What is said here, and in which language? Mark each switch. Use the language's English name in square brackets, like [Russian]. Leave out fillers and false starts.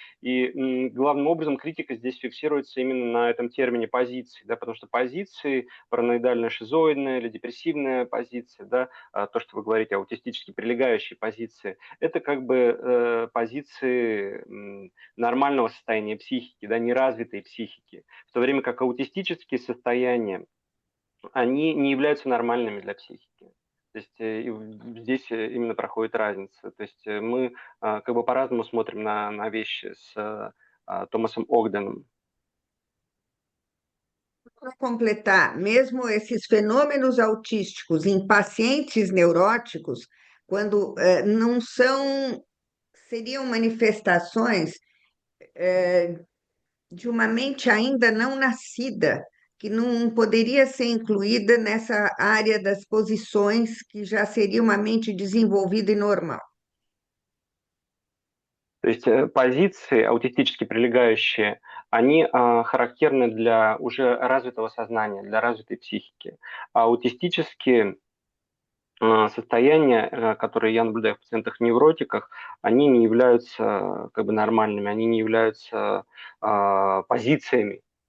[Russian] И главным образом критика здесь фиксируется именно на этом термине позиции, да, потому что позиции, параноидально-шизоидная или депрессивная позиция, да, то, что вы говорите, аутистически прилегающие позиции, это как бы позиции нормального состояния психики, да, неразвитой психики, в то время как аутистические состояния, они не являются нормальными для психики. То есть здесь именно проходит разница. То есть мы как бы по-разному смотрим на вещи с Томасом Огденом. [Portuguese] Para completar, mesmo esses fenômenos autísticos em pacientes neuróticos, quando não são, seriam manifestações de uma mente ainda não nascida, que não poderia ser incluída nessa área das posições, que já seria uma mente desenvolvida e normal. [Russian] То есть позиции аутистически прилегающие, они характерны для уже развитого сознания, для развитой психики. А аутистические состояния, которые я наблюдаю в пациентах-невротиках, они не являются как бы нормальными, они не являются позициями.